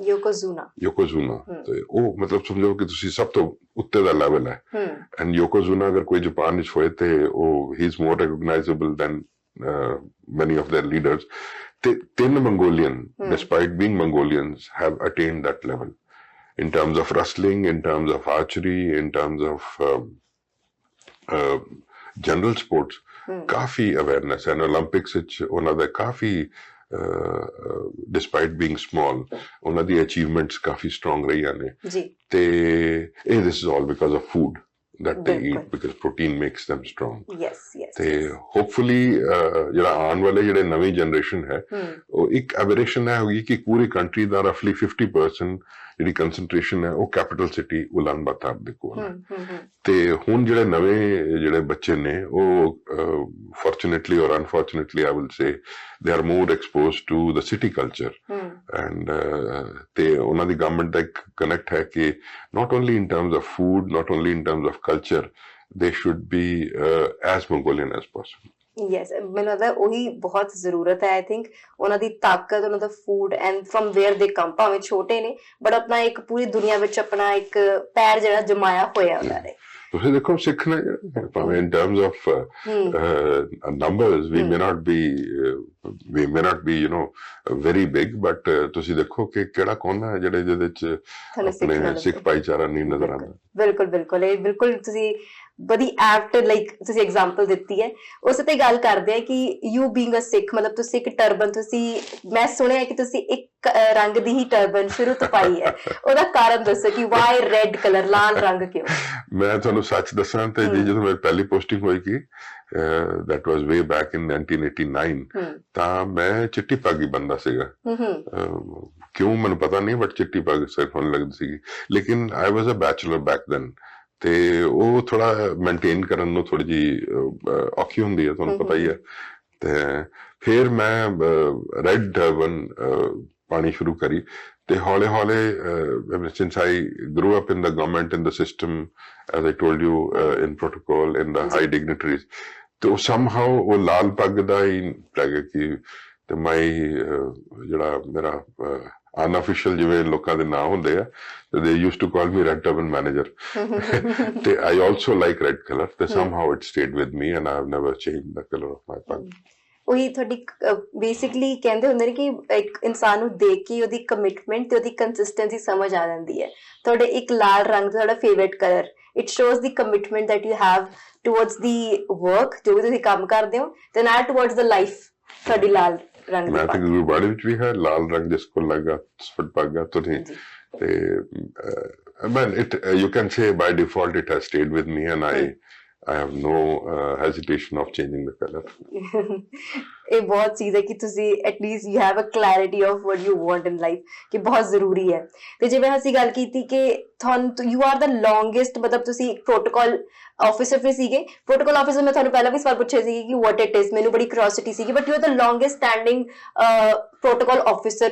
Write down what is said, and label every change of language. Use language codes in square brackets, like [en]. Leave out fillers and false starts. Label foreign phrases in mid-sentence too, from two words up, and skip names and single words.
[pa] ਯੋਕੋਜ਼ੂਨਾ ਤੇ ਉਹ ਮਤਲਬ ਸਮਝੋ ਕਿ ਤੁਸੀਂ ਸਭ ਤੋਂ ਉੱਤੇ ਦਾ ਲੈਵਲ ਹੈ। ਐਂਡ ਯੋਕੋਜ਼ੂਨਾ ਅਗਰ ਕੋਈ ਜਾਪਾਨ ਵਿੱਚ ਹੋਏ ਤੇ ਉਹ ਹੀ [en] is more recognizable than many of their leaders. ਤੇ 3 Mongolian despite being Mongolians have attained that level in terms of wrestling, in terms of archery, in terms of general sports। [pa] ਕਾਫੀ ਅਵੇਅਰਨੈਸ ਹੈ। ਓਲੰਪਿਕਸ ਵਿੱਚ ਉਹਨਾਂ ਦਾ ਕਾਫੀ [en] despite being small [pa] ਉਹਨਾਂ ਦੀ ਅਚੀਵਮੈਂਟਸ ਕਾਫੀ ਸਟਰੋਂਗ ਰਹੀਆਂ ਨੇ। ਤੇ ਇਹ [en] this is all because of food that they eat, because protein makes them strong। [pa] ਤੇ ਹੋਪਫੁਲੀ ਜਿਹੜਾ ਆਉਣ ਵਾਲੇ ਜਿਹੜੇ ਨਵੀਂ ਜਨਰੇਸ਼ਨ ਹੈ, ਉਹ ਇੱਕ ਐਬਰੇਸ਼ਨ ਹੈ ਹੋਗੀ ਕਿ ਪੂਰੀ ਕੰਟਰੀ ਦਾ ਰਫਲੀ 50% ਜਿਹੜੀ ਕੰਸੈਂਟ੍ਰੇਸ਼ਨ ਹੈ ਉਹ [en] capital city [pa] ਉਲਾਨ ਬਾਤਾਰ ਦੇ ਕੋਲ ਹੈ। ਤੇ ਹੁਣ ਜਿਹੜੇ ਨਵੇਂ ਜਿਹੜੇ ਬੱਚੇ ਨੇ ਉਹ [en] fortunately or unfortunately I will say they are more exposed to the city culture. ਐਂਡ [pa] ਤੇ ਉਹਨਾਂ ਦੀ ਗਵਰਨਮੈਂਟ ਦਾ ਇੱਕ ਕਨੈਕਟ ਹੈ ਕਿ [en] not only in terms of food, not only in terms of culture, they should be as Mongolian as possible। [pa] ਯੈਸ, ਮੈਨੂੰ ਲੱਗਦਾ ਉਹੀ ਬਹੁਤ ਜ਼ਰੂਰਤ ਹੈ। [en] I think [pa] ਉਹਨਾਂ ਦੀ ਤਾਕਤ, ਉਹਨਾਂ ਦਾ [en] food and from where they come, [pa] ਭਾਵੇਂ ਛੋਟੇ ਨੇ ਬਟ ਆਪਣਾ ਇੱਕ ਪੂਰੀ ਦੁਨੀਆ ਵਿੱਚ ਆਪਣਾ ਇੱਕ ਪੈਰ ਜਿਹੜਾ ਜਮਾਇਆ ਹੋਇਆ ਉਹਨਾਂ ਨੇ। ਤੁਸੀਂ ਦੇਖੋ ਸਿੱਖ ਨੇ ਭਾਵੇਂ [en] in terms of numbers we may not be very big, but [pa] ਤੁਸੀਂ ਦੇਖੋ ਕਿ ਕਿਹੜਾ ਕੋਨਾ ਹੈ ਜਿਹਦੇ ਵਿੱਚ ਆਪਣੇ ਸਿੱਖ ਭਾਈਚਾਰਾ ਨਹੀਂ ਨਜ਼ਰ ਆਉਂਦਾ। ਬਿਲਕੁਲ ਬਿਲਕੁਲ, ਇਹ ਬਿਲਕੁਲ ਤੁਸੀਂ ਬੜੀ [en] apt like [pa] ਤੁਸੀਂ ਐਗਜ਼ਾਮਪਲ ਦਿੱਤੀ ਹੈ। ਉਸ ਤੇ ਗੱਲ ਕਰਦੇ ਆ ਕਿ [en] you being a Sikh, [pa] ਮਤਲਬ ਤੁਸੀਂ ਇੱਕ ਟਰਬਨ, ਤੁਸੀਂ ਮੈਂ ਸੁਣਿਆ ਕਿ ਤੁਸੀਂ ਇੱਕ ਰੰਗ ਦੀ ਹੀ ਟਰਬਨ ਸ਼ੁਰੂ ਤੋਂ ਪਾਈ ਹੈ, ਉਹਦਾ ਕਾਰਨ ਦੱਸੋ ਕਿ [en] why red color, [pa] ਲਾਲ ਰੰਗ ਕਿਉਂ? ਮੈਂ ਤੁਹਾਨੂੰ ਸੱਚ ਦੱਸਾਂ ਤੇ ਜੀ ਜਦੋਂ ਮੇਰੀ ਪਹਿਲੀ ਪੋਸਟਿੰਗ ਹੋਈ ਕਿ [en] that was way back in 1989 [pa] ਤਾਂ ਮੈਂ ਚਿੱਟੀ ਪੱਗ ਹੀ ਬੰਦਾ ਸੀਗਾ। ਕਿਉਂ ਮੈਨੂੰ ਪਤਾ ਨਹੀਂ, ਬਟ ਚਿੱਟੀ ਪੱਗ ਸਿਰਫ ਹੋਣ ਲੱਗਦੀ ਸੀਗੀ। ਲੇਕਿਨ [en] I was a bachelor back then, [pa] ਤੇ ਉਹ ਥੋੜਾ ਮੇਨਟੇਨ ਕਰਨ ਨੂੰ ਥੋੜੀ ਜੀ ਔਖੀ ਹੁੰਦੀ ਹੈ, ਤੁਹਾਨੂੰ ਪਤਾ ਹੀ ਹੈ। ਤੇ ਫਿਰ ਮੈਂ [en] red turban [pa] ਪਾਣੀ ਸ਼ੁਰੂ ਕਰੀ ਤੇ ਹੌਲੇ ਹੌਲੇ [en] since I grew up in the government, in the system, as I told you, in protocol, in the high dignitaries, [pa] ਤੇ ਉਹ somehow ਉਹ ਲਾਲ ਪੱਗ ਦਾ ਹੀ ਲੱਗ ਗਿਆ ਕਿ ਤੇ my ਜਿਹੜਾ ਮੇਰਾ ਅਨਅਫੀਸ਼ੀਅਲ ਜਿਵੇਂ ਲੋਕਾਂ ਦੇ ਨਾਂ ਹੁੰਦੇ ਆ, [en] they used to call me red turban manager ਤੇ I also like red color, ਤੇ somehow it stayed with me and I have never changed the color of my pug। [pa] ਉਹੀ ਤੁਹਾਡੀ ਬੇਸਿਕਲੀ ਕਹਿੰਦੇ ਹੁੰਦੇ ਨੇ ਕਿ ਇੱਕ ਇਨਸਾਨ ਨੂੰ ਦੇਖ ਕੇ ਉਹਦੀ ਕਮਿਟਮੈਂਟ ਤੇ ਉਹਦੀ ਕੰਸਿਸਟੈਂਸੀ ਸਮਝ ਆ ਜਾਂਦੀ ਹੈ। ਤੁਹਾਡੇ ਇੱਕ ਲਾਲ ਰੰਗ ਤੁਹਾਡਾ [en] favorite color, it shows the commitment that you have towards the work, [pa] ਜੋ ਵੀ ਤੁਸੀਂ ਕੰਮ ਕਰਦੇ ਹੋ, ਤੇ ਨਾਲ [en] towards the life [pa] ਤੁਹਾਡੀ ਲਾਲ ਰੰਗ। ਮੈਂ ਤਾਂ ਗੁਰਬਾਣੀ ਵਿੱਚ ਵੀ ਹੈ ਲਾਲ ਰੰਗ ਜਿਸ ਕੋ ਲਗਾ ਸਫਟ ਪੱਗਾ ਤੁਰੀ, ਤੇ [en] man you can say by default it has stayed with me and I have no hesitation of changing the color। [pa] ਇਹ ਬਹੁਤ ਚੀਜ਼ ਹੈ ਕਿ ਤੁਸੀਂ ਐਟਲੀਸਟ [en] you have a clarity of what you want in life, [pa] ਕਿ ਬਹੁਤ ਜ਼ਰੂਰੀ ਹੈ। ਤੇ ਜਿਵੇਂ ਅਸੀਂ ਗੱਲ ਕੀਤੀ ਕਿ ਤੁਹਾਨੂੰ [en] you are the longest, [pa] ਮਤਲਬ ਤੁਸੀਂ [en] protocol officer [pa] ਵੀ ਸੀਗੇ। [en] protocol officer [pa] ਮੈਂ ਤੁਹਾਨੂੰ ਪਹਿਲਾਂ ਵੀ ਸਵਾਲ ਪੁੱਛਿਆ ਸੀ ਕਿ [en] what it is, [pa] ਮੈਨੂੰ ਬੜੀ ਕਿਉਰਿਓਸਿਟੀ ਸੀਗੀ, [en] but you are the longest standing protocol officer.